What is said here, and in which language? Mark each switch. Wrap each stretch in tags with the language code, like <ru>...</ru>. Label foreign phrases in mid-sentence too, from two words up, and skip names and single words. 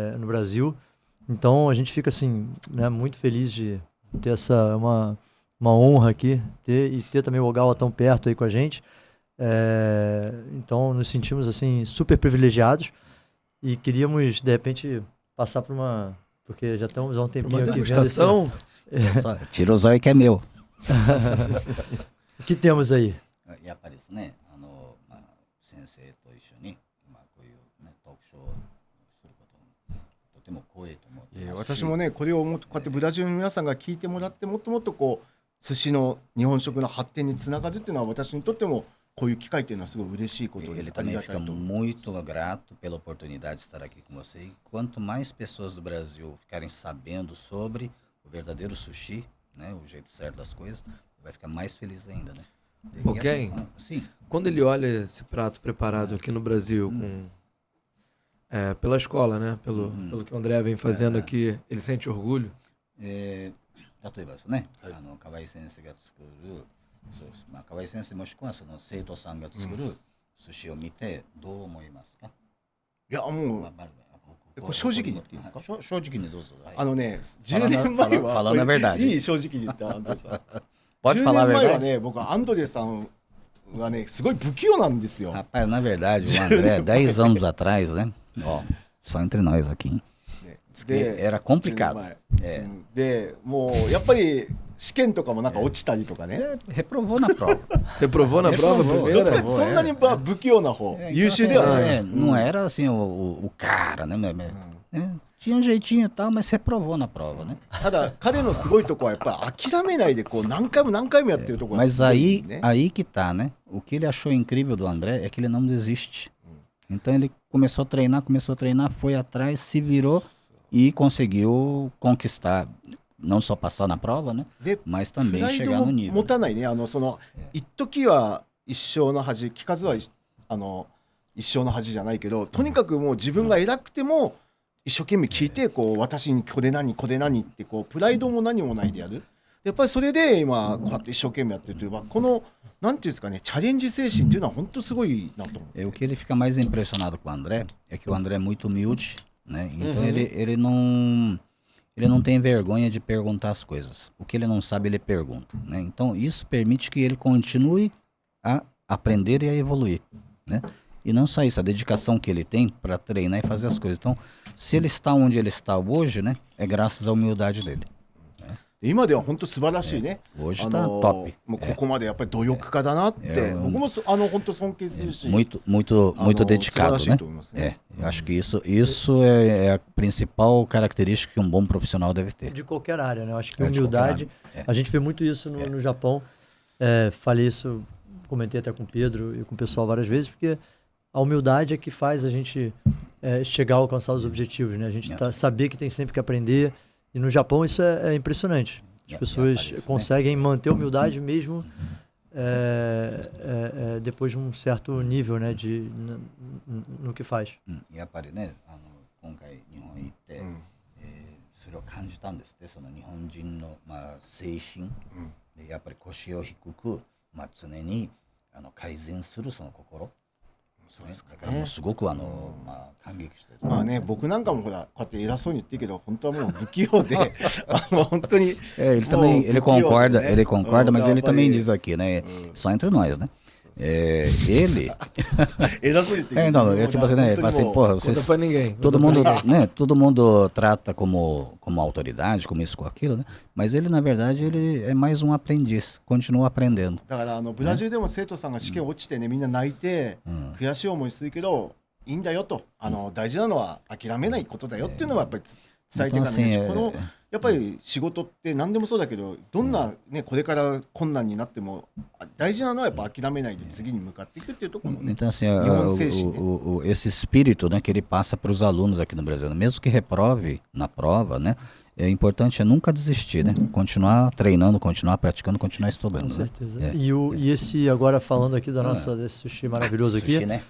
<pt>Então a gente fica assim, né, muito feliz de ter uma honra aqui, ter também o Ogawa tão perto aí com a gente. Então nos sentimos assim super privilegiados e queríamos de repente passar por porque já estamos há um tempinho Uma aqui vendo degustação? Só, tira o zóio que é meu. O que temos aí?</pt> <ja>やっぱりですね、先生と一緒に、こういう、ね、トークショーをすることもとても光栄と思ってますし、私もねこれをもっとこうやってブラジルの皆さんが聞いてもらってもっともっとこう寿司の日本食の発展につながるっていうのは私にとってもこういう機会っていうのはすごい嬉しいことで</ja> <pt>Ele</pt> <ja>あり</ja> <pt>também</pt> <ja>がた</ja> <pt>fica</pt> <ja>いと思います。</ja> <pt>muito grato pela oportunidade de estar aqui com você. E quanto mais pessoas do Brasil ficarem sabendo sobre o verdadeiro sushi, né, o jeito certo das coisas, vai ficar mais feliz ainda, né? Ok. Sim. Quando ele olha esse prato preparado aqui no Brasil, pela escola, né? Pelo que o André vem fazendo aqui, ele sente orgulho?</pt> <ja>例えばですね、河合先生が作る、河合先生もしくはその生徒さんが作る寿司を見てどう思いますか？いやもうこれ正直に言っていいですか？正直にどうぞ。はい 10年前は</ja> <pt>Fala na verdade.</pt> <ja>いい正直に言ったアンドレさん。</ja> <pt>Pode</pt> <ja>10</ja> <pt>falar a</pt> <ja>年前は</ja> <pt>verdade.</pt> <ja>ね僕はアンドレさんはねすごい不器用なんですよ。</ja> <pt>Rapaz, na verdade, o André, 10 anos atrás, né? Ó, só entre nós aqui, hein?</pt> <ja>ね</ja> <pt>Era complicado.</pt> <ja>10 年前でもうやっぱり試験とかもなんか落ちたりとかね。</ja> <pt>Reprovou na prova. Reprovou na prova Reprovou,</pt> <ja>どっ</ja> <pt>primeira?</pt> <ja>ちかってそんなに不器用な方、</ja> <pt>Então,</pt> <ja>優秀ではない。</ja> <pt>não era assim o cara, né? Tinha um jeitinho e tal, mas reprovou na prova, né?</pt> <ja>ただ彼のすごいとこはやっぱり諦めないでこう何回も何回もやってるところが</ja> <pt>Mas</pt> <ja>すごいね。</ja> <pt>aí que tá, né? O que ele achou incrível do André é que ele não desiste. Então ele começou a treinar, foi atrás, se virou e conseguiu conquistar, não só passar na prova, né?</pt> <ja>で</ja> <pt>Mas</pt> <ja>プ</ja> <pt>também</pt> <ja>ライド</ja> <pt>chegar</pt> <ja>も</ja> <pt>no nível.</pt> <ja>持たないね。一時は一生の恥、聞かずは一生の恥じゃないけど、とにかくもう自分が偉くても一生懸命聞いてこう私にこれ何ってこうプライドも何もないでやる。やっぱりそれで今こうやって一生懸命やってるというか、このなんていうんですかね、チャレンジ精神っていうのは本当すごいなと思う。</ja> <pt>O que ele fica mais impressionado com o André é que o André é muito humilde, né? Então ele não tem vergonha de perguntar as coisas. O que ele não sabe, ele pergunta, né? Então isso permite que ele continue a aprender e a evoluir, né? E não só isso, a dedicação que ele tem para treinar e fazer as coisas. Então, se ele está onde ele está hoje, né, é graças à humildade dele.</pt> <ja>今では本当素晴らしいね。</ja> <pt>Hoje está top.</pt> <ja>もうここまでやっぱり努力家だなって、僕も本当尊敬するし。</ja> <pt>Muito dedicado, né? Eu acho que isso é a principal característica que um bom profissional deve ter. De qualquer área, né? Eu acho que De humildade, qualquer área. a gente vê muito isso no Japão. Falei isso, comentei até com o Pedro e com o pessoal várias vezes, porque a humildade é que faz a gente chegar a alcançar os objetivos, né? A gente saber que tem sempre que aprender. E no Japão isso é impressionante. As pessoas conseguem manter a humildade mesmo depois de um certo nível, né, no que faz.</pt> <ja>やっぱりね、今回日本行って、それを感じたんですって。その日本人の精神でやっぱり腰を低く、常に改善するその心。そうですかね。だからもうすごく感激してる。まあね、僕なんかもほらこうやって偉そうに言ってるけど本当はもう不器用で本当に</ja> <pt>Ele também concorda, mas ele também diz aqui, né? Só entre nós, né? Ele</pt> <ja>偉そうに言ってるけど</ja> <pt>então, tipo assim, né? Ele fala assim, porra, vocês, Conta pra ninguém. todo mundo, né? Todo mundo trata como autoridade, como isso, com aquilo, né? Mas ele, na verdade, ele é mais um aprendiz, continua aprendendo.</pt> <ja>だからブラジルでも生徒さんが試験落ちてねみんな泣いて悔しい思いするけどいいんだよと大事なのは諦めないことだよっていうのはやっぱり伝えていかないし、このやっぱり仕事って何でもそうだけどどんなねこれから困難になっても大事なのはやっぱ諦めないで次に向かっていくっていうところもね。</ja> <pt>Então, assim,</pt> <ja>日本精神,</ja> <pt>esse espírito, né, que ele passa para os alunos aqui no Brasil, mesmo que reprove na prova, né? É importante nunca desistir, né? Continuar treinando, continuar praticando, continuar estudando. Com Né? certeza. E esse, agora falando aqui desse sushi maravilhoso aqui, Sushi, né?</pt>